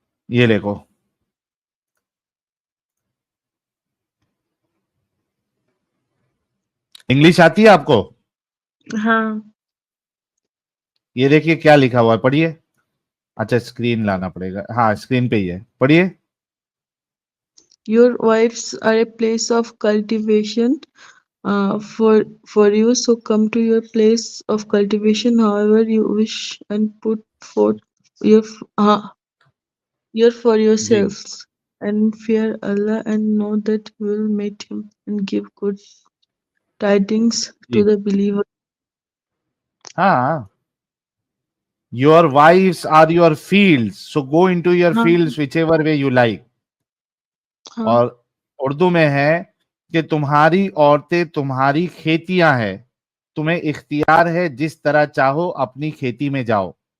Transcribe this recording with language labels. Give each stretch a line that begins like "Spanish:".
Hindi: ये देखो, इंग्लिश आती है आपको? हाँ। ये देखिए क्या लिखा हुआ है, पढ़िए। अच्छा, स्क्रीन लाना पड़ेगा, हाँ स्क्रीन पे ही है, पढ़िए।
English: Your wives are a place of cultivation for you, so come to your place of cultivation however you wish and put forth your for जी yourselves, and fear Allah and know that you will meet him and give good tidings to जी, the believer. हाँ, your wives are your fields, so go into your हाँ fields whichever way you like. हाँ
Hindi: और उर्दू में है कि तुम्हारी औरतें तुम्हारी खेतियां हैं, तुम्हें इख्तियार है जिस तरह चाहो अपनी खेती में जाओ।